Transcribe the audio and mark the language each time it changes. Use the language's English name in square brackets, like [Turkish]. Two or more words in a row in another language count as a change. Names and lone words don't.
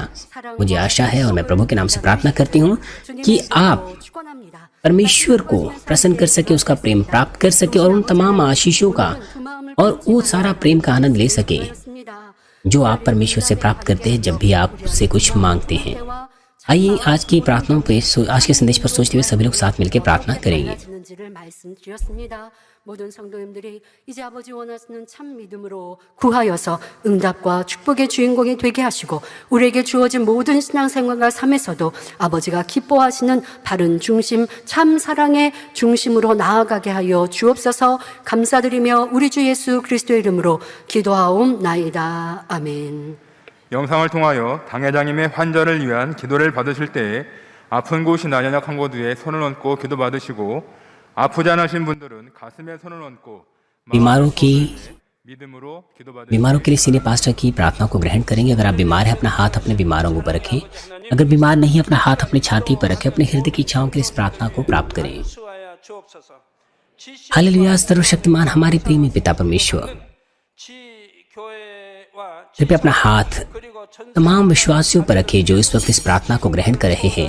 [Hindi] मुझे आशा है और मैं प्रभु के नाम से प्रार्थना करती हूँ कि आप परमेश्वर को प्रसन्न कर सके, उसका प्रेम प्राप्त कर सके और उन तमाम आशीषों का और वो सारा प्रेम का आनंद ले सके जो आप परमेश्वर से प्राप्त करते हैं जब भी आप उससे कुछ मांगते हैं। आइए आज की प्रार्थनाओं पे, आज के संदेश पर सोचते हुए सभी लोग साथ मिलकर प्रार्थना करेंगे। [Korean] 모든 성도님들이 이제 아버지 원하시는 참 믿음으로 구하여서 응답과 축복의 주인공이 되게 하시고 우리에게 주어진 모든 신앙생활과 삶에서도 아버지가 기뻐하시는 바른 중심, 참 사랑의 중심으로 나아가게 하여 주옵소서. 감사드리며 우리 주 예수 그리스도의 이름으로 기도하옵나이다. 아멘. 영상을 통하여 당회장님의 환자를 위한 기도를 받으실 때에 아픈 곳이나 연약한 곳 위에 손을 얹고 기도받으시고 아프지 않으신 분들은 가슴에 손을 얹고 [Hindi] बीमारों [Korean] 믿음으로 [Hindi] के लिए [English] senior pastor [Hindi] की प्रार्थना को ग्रहण करेंगे। अगर आप बीमार हैं, अपना हाथ अपने बीमारों के ऊपर रखें। अगर बीमार नहीं है, अपना हाथ अपनी छाती पर रखें। अपने हृदय की इच्छाओं के लिए इस प्रार्थना को प्राप्त करें। हालेलुया। सर्वशक्तिमान हमारे प्रेमी पिता परमेश्वर, कृपया अपना हाथ तमाम विश्वासियों पर रखे जो इस वक्त इस प्रार्थना को ग्रहण कर रहे हैं।